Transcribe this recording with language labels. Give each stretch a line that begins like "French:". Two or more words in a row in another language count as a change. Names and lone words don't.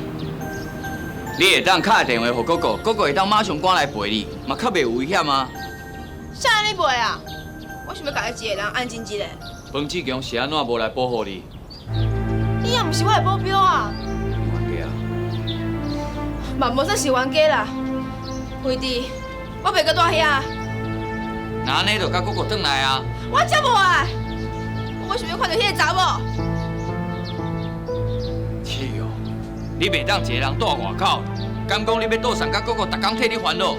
Min Nan Chinese: 你会当打电话给哥哥，哥哥会当马上赶来陪你，嘛较袂有危险啊。啥安尼陪啊？我想要家己一个人安静一下。彭志强是安怎无来保护你？你也毋是我的保镖啊。冤家啊！嘛无算是冤家啦。惠弟，我袂搁住遐。那安尼就甲哥哥转来啊。我才无爱。我想要看到迄个查某。气哦！你袂当一个人住外口，敢讲你要倒送甲哥哥，逐工替你烦恼。